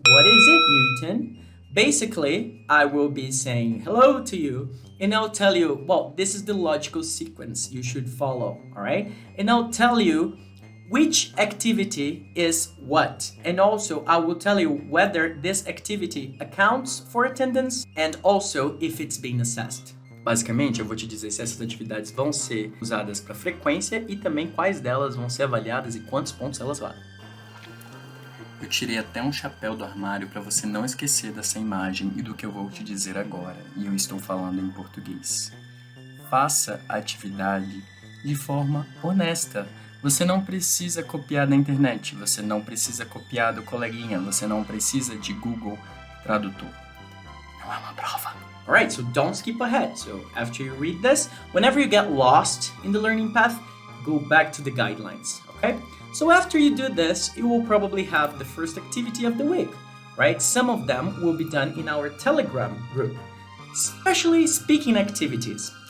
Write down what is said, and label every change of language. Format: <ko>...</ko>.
<en>What is it, Newton? Basically, I will be saying hello to you and I'll tell you, well, this is the logical sequence you should follow, all right? And I'll tell you which activity is what. And also, I will tell you whether this activity accounts for attendance and also if it's being assessed.</en> <pt>Basicamente, eu vou te dizer se essas atividades vão ser usadas para frequência e também quais delas vão ser avaliadas e quantos pontos elas valem. Eu tirei até um chapéu do armário para você não esquecer dessa imagem e do que eu vou te dizer agora, e eu estou falando em português. Faça a atividade de forma honesta. Você não precisa copiar da internet, você não precisa copiar do coleguinha, você não precisa de Google Tradutor. Não é uma prova.</pt> <en>Alright, so don't skip ahead. So after you read this, whenever you get lost in the learning path, go back to the guidelines, okay? So after you do this, you will probably have the first activity of the week, right? Some of them will be done in our Telegram group, especially speaking activities.</en>